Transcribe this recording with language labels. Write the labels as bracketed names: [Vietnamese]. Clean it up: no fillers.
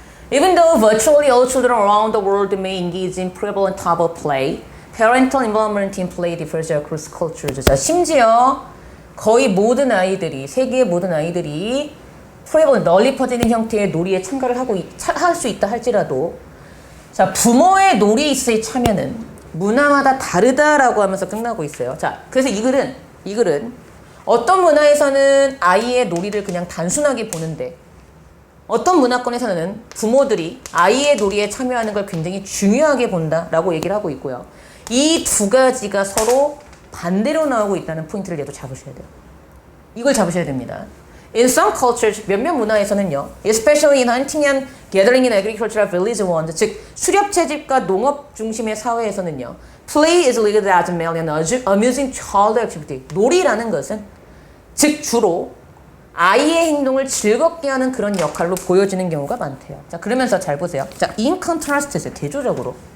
[English] Even though virtually all children around the world may engage in prevalent type of play, parental involvement in play differs across cultures. [Korean] 자, 심지어 거의 모든 아이들이, 세계의 모든 아이들이 prevalent, 널리 퍼지는 형태의 놀이에 참가를 할 수 있다 할지라도, 자, 부모의 놀이에 참여는 문화마다 다르다라고 하면서 끝나고 있어요. 자, 그래서 이 글은 어떤 문화에서는 아이의 놀이를 그냥 단순하게 보는데, 어떤 문화권에서는 부모들이 아이의 놀이에 참여하는 걸 굉장히 중요하게 본다라고 얘기를 하고 있고요. 이 두 가지가 서로 반대로 나오고 있다는 포인트를 얘도 잡으셔야 돼요. 이걸 잡으셔야 됩니다. [English] In some cultures, [Korean] 몇몇 문화에서는요, [English] especially in hunting and gathering in agricultural village ones, [Korean] 즉 수렵 채집과 농업 중심의 사회에서는요, [English] play is regarded as a merely an amusing child activity. [Korean] 놀이라는 것은 즉 주로 아이의 행동을 즐겁게 하는 그런 역할로 보여지는 경우가 많대요. 자, 그러면서 잘 보세요. 자, [English] in contrast, [Korean] 대조적으로.